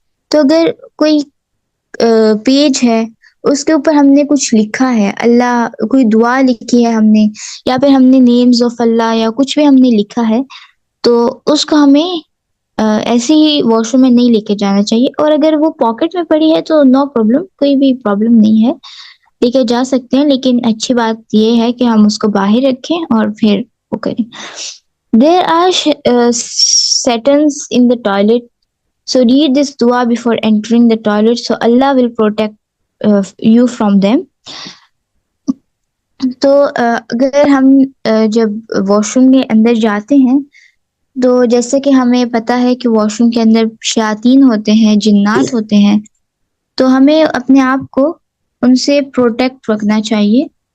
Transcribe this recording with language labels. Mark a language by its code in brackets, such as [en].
[ur] تو اگر کوئی پیج ہے، اس کے اوپر ہم نے کچھ لکھا ہے، اللہ کوئی دعا لکھی ہے ہم نے، یا پھر ہم نے نیمز آف اللہ یا کچھ بھی ہم نے لکھا ہے، تو اس کو ہمیں ایسے ہی واش روم میں نہیں لے کے جانا چاہیے. اور اگر وہ پاکٹ میں پڑی ہے تو نو پرابلم، کوئی بھی پرابلم نہیں ہے، لے کے جا سکتے ہیں. لیکن اچھی بات یہ ہے کہ ہم اس کو باہر رکھیں اور پھر وہ کریں. [en] There are satans in the toilet, so read this dua before entering the toilet so Allah will protect you from them. [ur] تو اگر ہم جب واش روم کے اندر جاتے ہیں، تو جیسے کہ ہمیں پتہ ہے کہ واش روم کے اندر شیاطین ہوتے ہیں، جنات ہوتے ہیں، تو ہمیں اپنے آپ کو ان سے پروٹیکٹ رکھنا چاہیے.